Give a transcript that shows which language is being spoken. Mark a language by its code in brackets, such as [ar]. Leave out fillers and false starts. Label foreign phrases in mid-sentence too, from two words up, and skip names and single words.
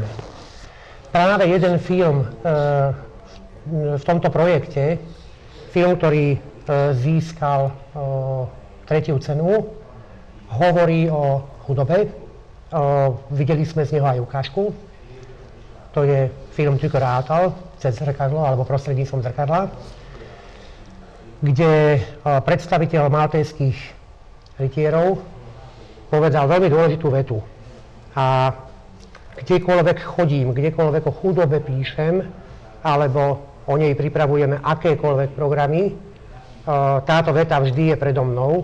[sk] Práve jeden film v tomto projekte, film, ktorý získal 3. cenu, hovorí o chudobe. Videli sme z neho aj ukážku. To je film Tükör által, cez zrkadlo alebo prostredníctvom zrkadla, kde predstaviteľ maltéskych rytierov povedal veľmi dôležitú vetu. A kdekoľvek chodím, kdekoľvek o chudobe píšem, alebo o nej pripravujeme akékoľvek programy, táto veta vždy je predo mnou.